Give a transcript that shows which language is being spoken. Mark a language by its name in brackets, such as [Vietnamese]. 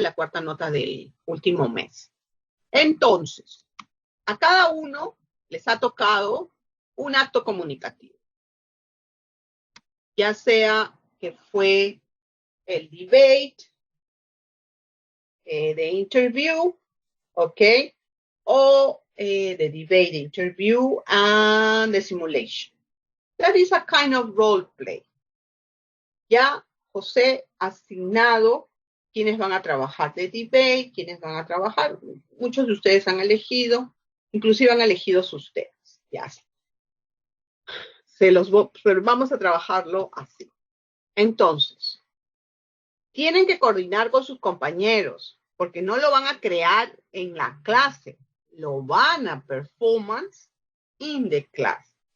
[Spanish] La cuarta nota del último mes. Entonces, a cada uno les ha tocado un acto comunicativo. Ya sea que fue el debate, [English] the interview, [Spanish] ¿ok? [English] O the debate, interview, and the simulation. That is a kind of role play. [Spanish] Ya José ha asignado quiénes van a trabajar de debate, quiénes van a trabajar. Muchos de ustedes han elegido, inclusive han elegido ustedes. Ya. Pero vamos a trabajarlo así. Entonces, tienen que coordinar con sus compañeros, porque no lo van a crear en la clase, lo van a [English] performance in the class.